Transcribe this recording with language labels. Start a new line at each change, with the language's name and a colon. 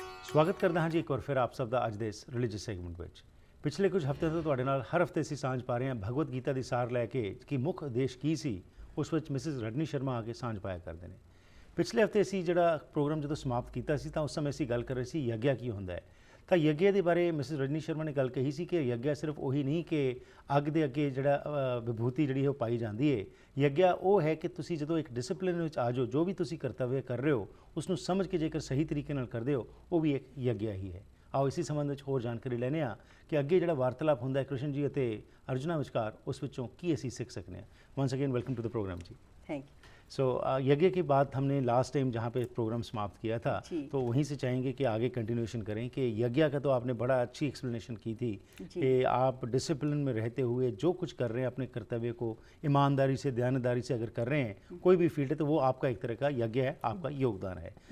Hindi: स्वागत करते हैं जी एक बार फिर आप सब
Punjabi: ਦਾ ਅੱਜ ਦੇ ਇਸ ਰਿਲੀਜੀਅਸ ਸੈਗਮੈਂਟ ਵਿੱਚ। ਪਿਛਲੇ ਕੁਝ ਹਫ਼ਤਿਆਂ ਤੋਂ ਤੁਹਾਡੇ ਨਾਲ ਹਰ ਹਫ਼ਤੇ ਅਸੀਂ ਸਾਂਝ ਪਾ ਰਹੇ ਹਾਂ ਭਗਵਦ ਗੀਤਾ ਦੀ ਸਾਰ ਲੈ ਕੇ ਕਿ ਮੁੱਖ ਉਦੇਸ਼ ਕੀ ਸੀ ਉਸ ਵਿੱਚ ਮਿਸਿਸ ਰਜਨੀ ਸ਼ਰਮਾ ਆ ਕੇ ਸਾਂਝ ਪਾਇਆ ਕਰਦੇ ਨੇ। ਪਿਛਲੇ ਹਫ਼ਤੇ ਅਸੀਂ ਜਿਹੜਾ ਪ੍ਰੋਗਰਾਮ ਜਦੋਂ ਸਮਾਪਤ ਕੀਤਾ ਸੀ ਤਾਂ ਉਸ ਸਮੇਂ ਅਸੀਂ ਗੱਲ ਕਰ ਰਹੇ ਸੀ ਯੱਗਿਆ ਕੀ ਹੁੰਦਾ ਹੈ। ਤਾਂ ਯੱਗਿਆ ਦੇ ਬਾਰੇ ਮਿਸਿਸ ਰਜਨੀ ਸ਼ਰਮਾ ਨੇ ਗੱਲ ਕਹੀ ਸੀ ਕਿ ਯੱਗਿਆ ਸਿਰਫ ਉਹੀ ਨਹੀਂ ਕਿ ਅੱਗ ਦੇ ਅੱਗੇ ਜਿਹੜਾ ਵਿਭੂਤੀ ਜਿਹੜੀ ਉਹ ਪਾਈ ਜਾਂਦੀ ਹੈ। ਯੱਗਿਆ ਉਹ ਹੈ ਕਿ ਤੁਸੀਂ ਜਦੋਂ ਇੱਕ ਡਿਸਪਲਿਨ ਵਿੱਚ ਆ ਜਾਓ, ਜੋ ਵੀ ਤੁਸੀਂ ਕਰਤੱਵਯ ਕਰ ਰਹੇ ਹੋ ਉਸ ਨੂੰ ਸਮਝ ਕੇ ਜੇਕਰ ਸਹੀ ਤਰੀਕੇ ਨਾਲ ਕਰਦੇ ਹੋ ਉਹ ਵੀ ਇੱਕ ਯੱਗਿਆ ਹੀ ਹੈ। ਆਓ ਇसी ਸੰਬੰਧ ਵਿੱਚ ਹੋਰ ਜਾਣਕਾਰੀ ਲੈਂਦੇ ਹਾਂ ਕਿ ਅੱਗੇ ਜਿਹੜਾ ਵਾਰਤਾਲਾਪ ਹੁੰਦਾ ਹੈ ਕ੍ਰਿਸ਼ਨ ਜੀ ਅਤੇ ਅਰਜੁਨਾ ਵਿਚਕਾਰ ਉਸ ਵਿੱਚੋਂ ਕੀ ਅਸੀਂ ਸਿੱਖ
Hindi: सकते हैं।
English: Once again welcome to the program जी। Thank you.
Hindi: सो यज्ञ के बाद हमने लास्ट टाइम जहाँ पे प्रोग्राम समाप्त किया था तो वहीं से चाहेंगे कि आगे कंटिन्यूएशन करें कि यज्ञ का तो आपने बड़ा अच्छी एक्सप्लेनेशन की थी कि आप डिसिप्लिन में रहते हुए जो कुछ कर रहे हैं अपने कर्तव्य को ईमानदारी से दयानदारी से अगर कर रहे हैं कोई भी फील्ड है तो वो आपका एक तरह का यज्ञ है, आपका योगदान है।